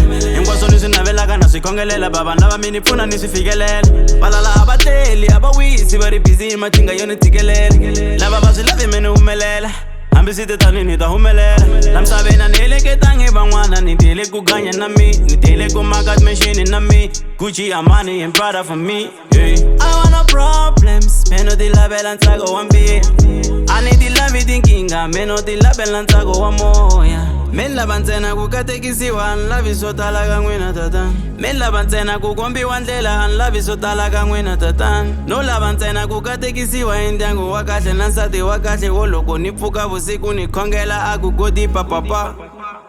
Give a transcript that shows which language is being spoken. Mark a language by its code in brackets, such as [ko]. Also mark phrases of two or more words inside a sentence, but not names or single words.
[ts] Hinkwaswo ni swi navelaka na swi khongelela, vanhu lava mi ni pfuna ni swi fikelela. Valala a va tleli a va wisi va ri busy hi machinga yo ni tshikelela. Lava va swi lavi mi ni humelela, hambi swi te tani ni ta humelela. La misaveni a ni heleketangi van'wana, ni tele ku ganya na mi, ni tele ku maka machine na mi, [en] Gucci, Armani and Prada for me, yeah. I want no problems, [ts] me no ti lavela ntsako wa mbili. A ni ti lavi tinkinga, me no ti lavela ntsako wa moya. Mi lava ntsena ku katekisiwa, ni lavi swo tala ka n'wina tatana. Mi lava ntsena ku kombiwa ndlela, ni lavi swo tala ka n'wina tatana. No lava ntsena ku katekisiwa hi ndyangu wa kahle na nsati wa kahle wo loko ni pfuka vusiku ni khongela a ku godi papapa.